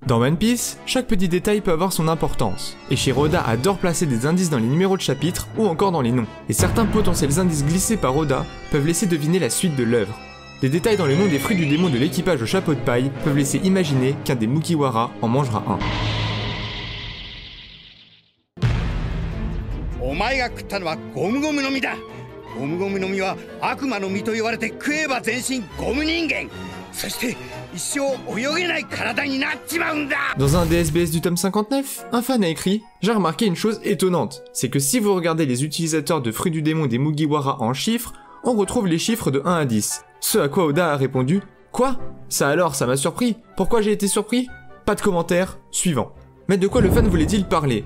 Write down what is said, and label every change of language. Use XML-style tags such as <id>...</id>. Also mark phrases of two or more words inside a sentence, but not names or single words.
<fr>Dans One Piece, chaque petit détail peut avoir son importance, et chez Oda adore placer des indices dans les numéros de chapitre ou encore dans les noms, et certains potentiels indices glissés par Oda peuvent laisser deviner la suite de l'œuvre. Des détails dans les noms des fruits du démon de l'équipage au chapeau de paille peuvent laisser imaginer qu'un des Mugiwara en mangera un.</fr> <ja>お前が食ったのはゴムゴムの実だ。ゴムゴムの実は悪魔の実と言われて食えば全身ゴム人間。そして一生泳げない体になっちまうんだ。</ja> <fr>Dans un DSBS du tome 59, un fan a écrit « J'ai remarqué une chose étonnante, c'est que si vous regardez les utilisateurs de fruits du démon des Mugiwara en chiffres, on retrouve les chiffres de 1 à 10. » Ce à quoi Oda a répondu « Quoi ? Ça alors, ça m'a surpris. Pourquoi j'ai été surpris ? Pas de commentaire, suivant. » Mais de quoi le fan voulait-il parler ?</fr>